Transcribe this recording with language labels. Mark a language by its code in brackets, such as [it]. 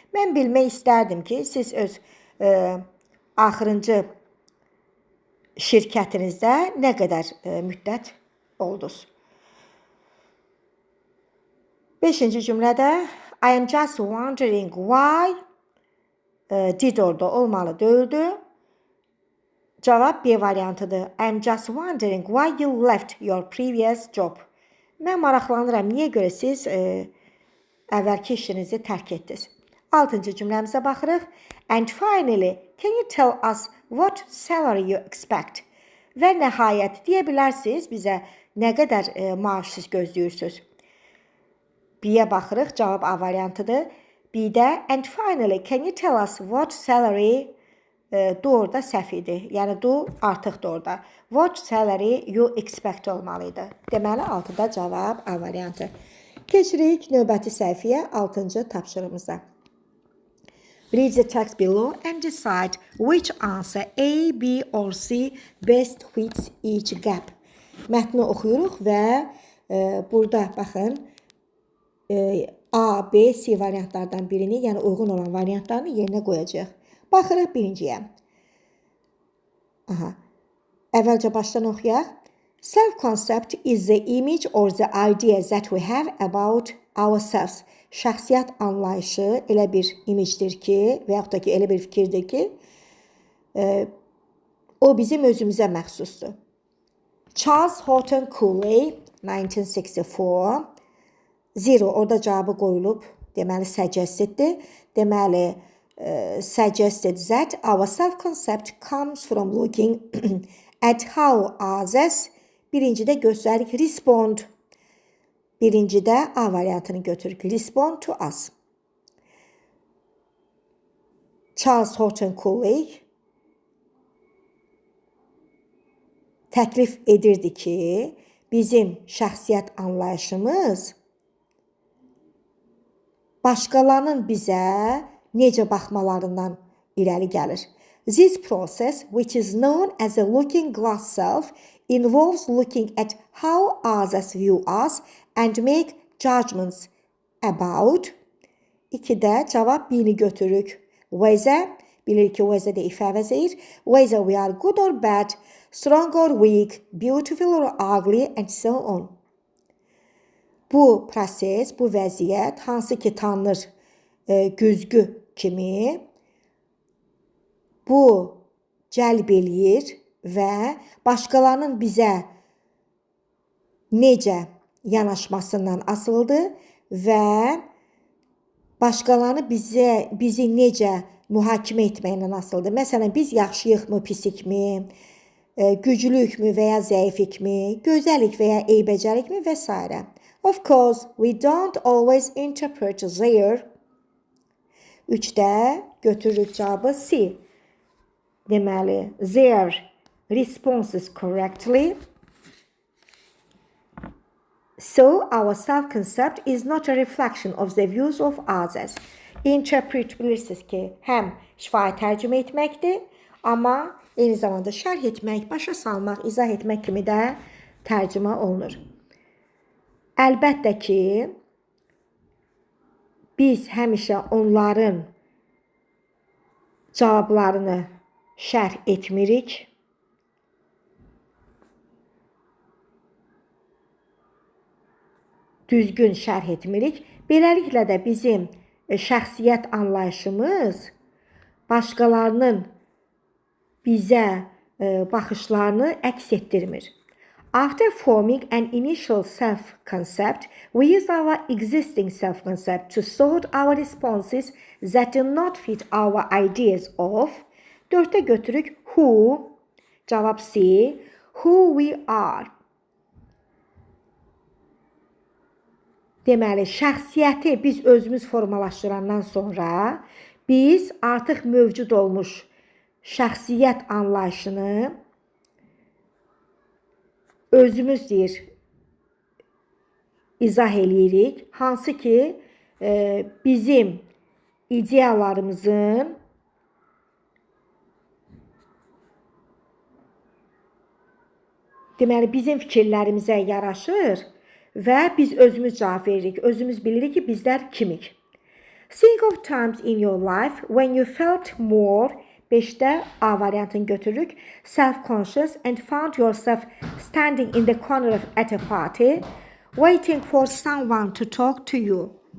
[az] Mən bilmək istərdim ki, siz öz axırıncı şirkətinizdə nə qədər müddət oldunuz. 5-ci cümlədə [en] I am just wondering why did [az] orada olmalı deyildi. Cavab B variantıdır. [en] I am just wondering why you left your previous job. [az] Mən maraqlanıram, niyə görə siz əvvəlki işinizi tərk etdiniz? 6-cı cümləmizə baxırıq. [en] And finally, can you tell us what salary you expect? [az] Və nəhayət deyə bilərsiniz bizə nə qədər maaş siz gözləyirsiniz? B-yə baxırıq, cavab A variantıdır. B-də [en] and finally, can you tell us what salary do [az] orada səhv idi. Yəni do artıqdır orada. [en] What salary you expect [az] olmalıydı. Deməli 6-da cavab A variantı. Keçirik növbəti səhifəyə 6-cı tapşırığımıza. [en] Read the text below and decide which answer A, B or C best fits each gap. [az] Mətni oxuyuruq və burada baxın A, B, C variantlardan birini, yəni uyğun olan variantlarını yerinə qoyacağıq. Baxırıq birinciyə. Əvvəlcə başdan oxuyaq. [en] Self-concept is the image or the idea that we have about ourselves. [az] Şəxsiyyət anlayışı elə bir imicdir ki, və yaxud da ki, elə bir fikirdir ki, o bizim özümüzə məxsusdur. [en] Charles Horton Cooley, 1964. [az] Zero, orada cavabı qoyulub, deməli, suggested-dir. Deməli, [en] suggested that our self-concept comes from looking at how others, [az] birincidə göstəririk [en] respond. [az] Birincidə A variantını götürürük. [en] Respond to us. [az] Charles Horton Cooley təklif edirdi ki, bizim şəxsiyyət anlayışımız başqalarının bizə necə baxmalarından irəli gəlir. [en] This process, which is known as the looking glass self, involves looking at how others view us and make judgments about. [az] 2-də cavab 1-ni götürürük. Whether, bilir ki whether də if əvəzəyir. [en] Whether we are good or bad, strong or weak, beautiful or ugly, and so on. [az] Bu proses, bu vəziyyət, hansı ki tanınır güzgü kimi, bu cəlb eləyir və başqalarının bizə necə yanaşmasından asılıdır və başqalarını bizi necə mühakimə etməyindən asılıdır. Məsələn, biz yaxşıyıqmı, pisikmi, güclükmü və ya zəiflikmi, gözəlik və ya eybəcərlikmi və s. [en] Of course, we don't always interpret their. [az] 3-də götürürük cavabı C. Deməli, [en] their responses correctly. So, our self-concept is not a reflection of the views of others. [az] Interpret bilirsiniz ki, həm şifahi tərcümə etməkdir, amma eyni zamanda şərh etmək, başa salmaq, izah etmək kimi də tərcümə olunur. Əlbəttə ki, biz həmişə onların cavablarını şərh etmirik. Düzgün şərh etmirik. Beləliklə də bizim şəxsiyyət anlayışımız başqalarının bizə baxışlarını əks etdirmir. [en] After forming an initial self-concept, we use our existing self-concept to sort our responses that do not fit our ideas of. [az] 4-də götürük who, cavab C, [en] who we are. [az] Deməli, şəxsiyyəti biz özümüz formalaşdırandan sonra biz artıq mövcud olmuş şəxsiyyət anlayışını özümüz izah eləyirik. Hansı ki, bizim ideyalarımızın deməli, bizim fikirlərimizə yaraşır və biz özümüz cavab veririk. Özümüz bilirik ki, bizlər kimik. [en] Think of times in your life when you felt more. [az] 5-də A variantını götürürük. [en] Self-conscious and found yourself standing in the corner at a party, waiting for someone to talk to you.